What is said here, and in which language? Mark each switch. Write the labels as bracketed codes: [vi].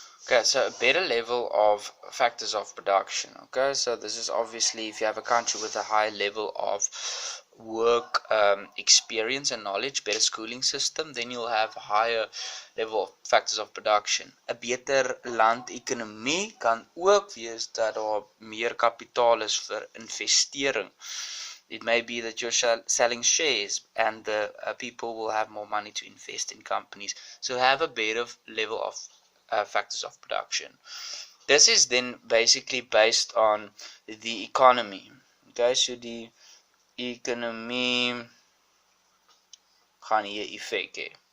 [en] Okay, so a better level of factors of production. Okay, so this is obviously if you have a country with a high level of work experience and knowledge, better schooling system, then you'll have a higher level of factors of production. [af] 'n beter landekonomie kan ook wees dat daar meer kapitaal is vir investering. [en] It may be that you're selling shares and the people will have more money to invest in companies. So have a better level of factors of production. This is then basically based on the economy. [af] Okay, so die economie gaan hier effek hê.